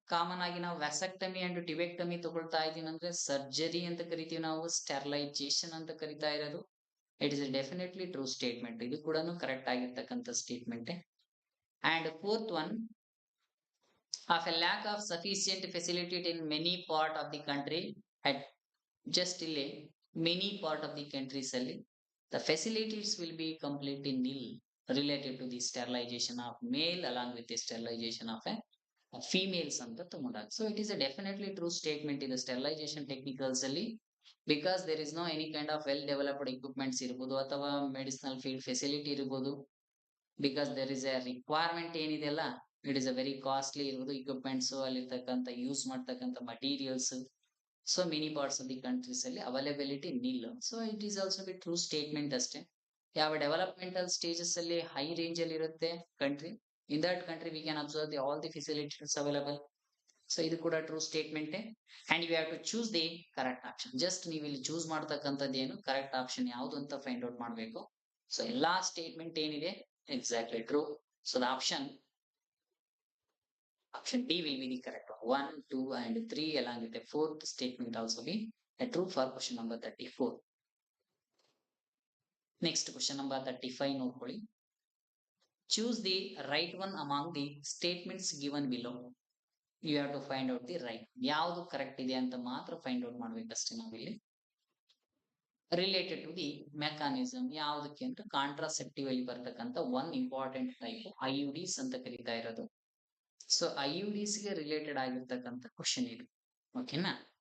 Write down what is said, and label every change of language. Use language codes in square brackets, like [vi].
[kn] Common ಆಗಿ ನಾವು ವ್ಯಾಸಕ್ಟಮಿ and tubectomy ತಗೊಳ್ತಾ ಇದೀನಿ ಅಂದ್ರೆ ಸರ್ಜರಿ ಅಂತ ಕರಿತೀವಿ ನಾವು, ಸ್ಟೆರಿಲೈಸೇಷನ್ ಅಂತ ಕರಿತಾ ಇರೋದು. [en] It is definitely true statement. [kn] ಇದು ಕೂಡ ಕರೆಕ್ಟ್ ಆಗಿರ್ತಕ್ಕಂಥ statement. [en] And fourth one, of a lack of sufficient facility in many part of the country. At just ಇಲ್ಲಿ many part of the countries ಅಲ್ಲಿ the facilities will be completely nil related to the sterilization of male along with the sterilization of a females [kn] ಅಂತ ತಗೊಂಡಾಗ. [en] So it is a definitely true statement in the sterilization technicals ಅಲ್ಲಿ, because there is no any kind of well developed equipments [kn] ಇರಬಹುದು ಅಥವಾ medicinal field facility ಇರಬಹುದು. [en] because there is a requirement ಏನಿದೆಯಲ್ಲ, it is a very costly ಇರ್ಬೋದು equipments, [kn] ಅಲ್ಲಿರ್ತಕ್ಕಂಥ use ಮಾಡ್ತಕ್ಕಂಥ materials. [en] So many parts of the countries ಅಲ್ಲಿ availability nil. So it is also be true statement ಅಷ್ಟೇ. [kn] ಯಾವ developmental stages ಅಲ್ಲಿ high range ಅಲ್ಲಿ ಇರುತ್ತೆ country, [en] In that country we can observe the all the facilities available. So ಇದು ಕೂಡ true statement. And you have to choose the correct option. [kn] Just ನೀವು ಇಲ್ಲಿ choose ಮಾಡ್ತಕ್ಕಂಥದ್ದು ಏನು ಕರೆಕ್ಟ್ ಆಪ್ಷನ್ ಯಾವುದು ಅಂತ ಫೈಂಡ್ ಔಟ್ ಮಾಡಬೇಕು. ಸೊ ಎಲ್ಲಾ ಸ್ಟೇಟ್ಮೆಂಟ್ ಏನಿದೆ exactly true. [en] So the option D will be the correct one. 1, 2 and 3 along with the fourth statement also be a true for question number 34. Next question number 35 [kn] ನೋಡ್ಕೊಳ್ಳಿ. [en] Choose the right one among the statements given below. You have to find out the right. [kn] ಯಾವುದು correct ಇದೆ ಅಂತ ಮಾತ್ರ find out ಮಾಡ್ಬೇಕಷ್ಟೇ ನಾವಿಲ್ಲಿ. [en] related to the mechanism [kn] ಯಾವುದಕ್ಕೆ ಅಂತ contraceptive ಅಲ್ಲಿ ಬರ್ತಕ್ಕಂಥ ಒನ್ ಇಂಪಾರ್ಟೆಂಟ್ ಟೈಪ್ IUDs ಅಂತ ಕರೀತಾ ಇರೋದು. ಸೊ IUDs ಗೆ ರಿಲೇಟೆಡ್ ಆಗಿರ್ತಕ್ಕಂಥ ಕ್ವಶನ್ ಇದು, ಓಕೆನಾ.